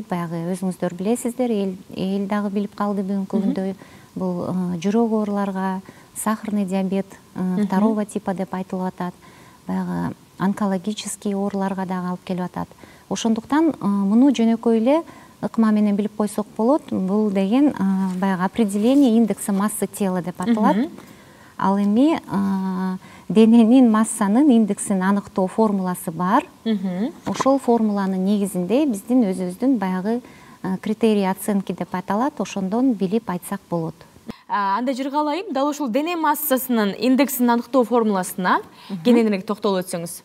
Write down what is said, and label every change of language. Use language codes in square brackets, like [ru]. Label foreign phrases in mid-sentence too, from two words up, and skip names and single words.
[ky] Баягы өзүңүздөр билесиздер, эл дагы билип калды бүгүнкү күндө бул жүрөк ооруларга, [ru] сахарный диабет второго типа [ky] деп айтылып атат. Баягы онкологический ооруларга дагы алып келип атат. Ошондуктан муну жөнөкөй эле ыкма менен билип койсок болот. Бул деген баягы [ru] определение индекса массы тела [ky] деп аталат. Ал эми дененин массанын индексин аныктоо формуласы бар. Ошол формуланын негизинде биздин өзүбүздүн баягы [ru] критерий оценки [ky] деп аталат. Ошондон билип айтсак болот. Анда Жыргал айым, дал ушул дене массасынын индексин аныктоо формуласына кененирээк токтолуп өтсөңүз.